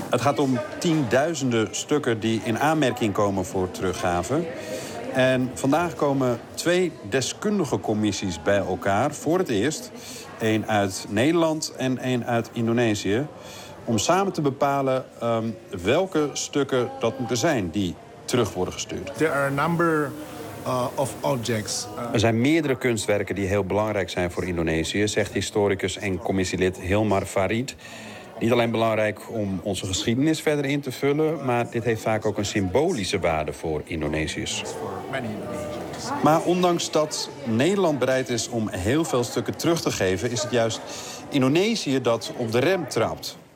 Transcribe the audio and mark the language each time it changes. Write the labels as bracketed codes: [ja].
[nl] Het gaat om tienduizenden stukken die in aanmerking komen voor teruggave. En vandaag komen twee deskundige commissies bij elkaar voor het eerst. Eén uit Nederland en één uit Indonesië. Om samen te bepalen welke stukken dat moeten zijn die terug worden gestuurd. [en] There are a number of objects. [nl] Er zijn meerdere kunstwerken die heel belangrijk zijn voor Indonesië, zegt historicus en commissielid Hilmar Farid. Niet alleen belangrijk om onze geschiedenis verder in te vullen, maar dit heeft vaak ook een symbolische waarde voor Indonesiërs. Maar ondanks dat Nederland bereid is om heel veel stukken terug te geven, is het juist Indonesië dat op de rem trapt.